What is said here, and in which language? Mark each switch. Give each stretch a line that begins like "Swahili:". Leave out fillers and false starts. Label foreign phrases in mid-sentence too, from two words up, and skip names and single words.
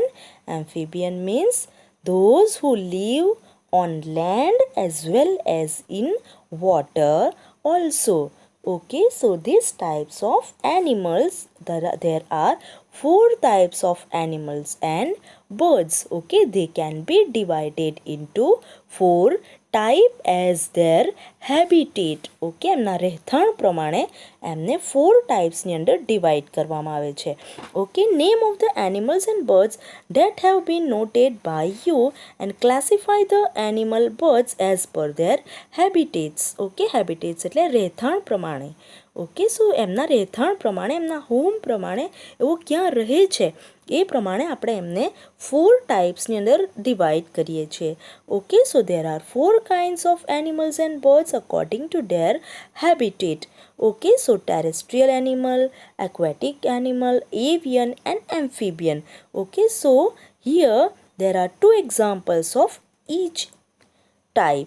English: Amphibian means those who live on land as well as in water also. Okay, so these types of animals, there are four types of animals and birds. Okay, they can be divided into four type as their habitat.
Gujarati: Okay, એમના રહેઠાણ પ્રમાણે એમને
English: four types
Gujarati: ની અંદર divide કરવામાં આવે છે.
English: Okay, name of the animals and birds that have been noted by you and classify the animal birds as per their habitats. Okay, habitats
Gujarati: એટલે રહેઠાણ પ્રમાણે.
English: okay, so
Gujarati: એમના રહેઠાણ પ્રમાણે, એમના હોમ પ્રમાણે એવો ક્યાં રહે છે એ પ્રમાણે આપણે એમને
English: four types
Gujarati: ની અંદર ડિવાઈડ કરીએ છીએ.
English: okay, so there are four kinds of animals and birds according to their habitat. Okay, so terrestrial animal, aquatic animal, avian and amphibian. Okay, so here there are two examples of each type.